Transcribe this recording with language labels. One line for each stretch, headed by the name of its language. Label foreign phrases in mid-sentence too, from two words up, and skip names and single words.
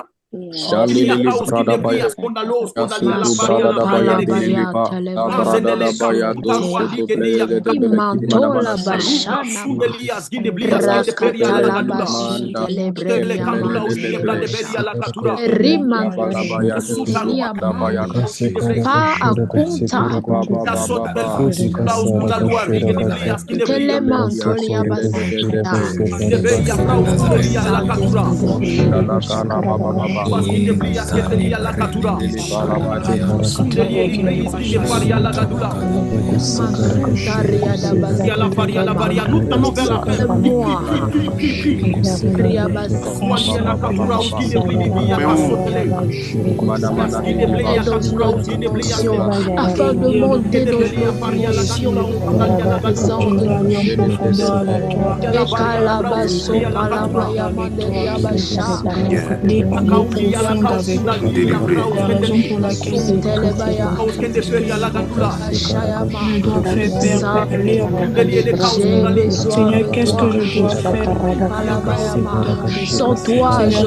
French: Shandelilis brada baya. Yasutu brada da baya delilipa. La brada da baya dosutu brede de beleki Imantola manamana. bashana rakatala Manda. basutele breniama Lelelelebe. rima Bala baya sulia da baya. pa akunta Ba ba ba ba ba. telemantolia basita Shalakana baba baba. Dili bala baya. Masuntaria da moi Ria Mana mana. et dans une autre dimension afin de monter dans une autre dimension dans ta présence de et calabasso palabaya mandelia basha Aller plus profond avec toi. La raison pour laquelle telebaya je dois faire Père pour aller Seigneur, qu'est-ce que je dois faire? sans toi je